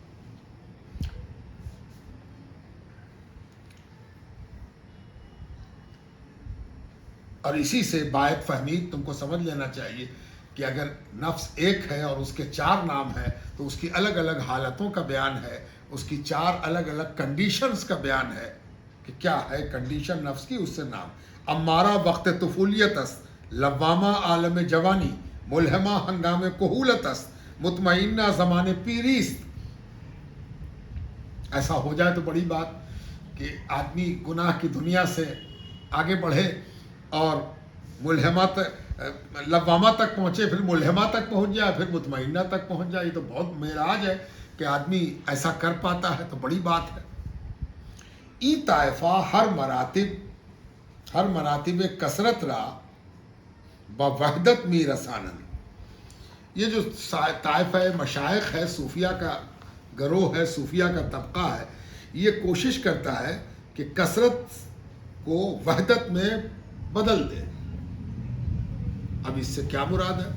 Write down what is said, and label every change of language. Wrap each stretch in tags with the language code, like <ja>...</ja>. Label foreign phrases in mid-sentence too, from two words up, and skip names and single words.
<ur>اور اسی سے باعث فہمید تم کو سمجھ لینا چاہیے کہ اگر نفس ایک ہے اور اس کے 4 نام ہے تو اس کی الگ الگ حالتوں کا بیان ہے, اس کی 4 الگ الگ کنڈیشنز کا بیان ہے کہ کیا ہے کنڈیشن نفس کی, اس سے نام.</ur> <fa>امارہ وقت طفولیت است, لوامہ عالم جوانی, ملہمہ ہنگام کہولت است, مطمئنہ زمان پیری است.</fa> <ur>ایسا ہو جائے تو بڑی بات کہ آدمی گناہ کی دنیا سے آگے بڑھے اور ملہمہ لوامہ تک پہنچے, پھر ملہمہ تک پہنچ جائے, پھر مطمئنہ تک پہنچ جائے. یہ تو بہت معراج ہے کہ آدمی ایسا کر پاتا ہے, تو بڑی بات ہے.</ur> <fa>ای طائفہ ہر مراتب کثرت را با وحدت می رسانند.</fa> <ur>یہ جو طائفہ مشائخ ہے, صوفیہ کا گروہ ہے, صوفیہ کا طبقہ ہے, یہ کوشش کرتا ہے کہ کثرت کو وحدت میں بدل دے. اب اس سے کیا مراد ہے؟</ur>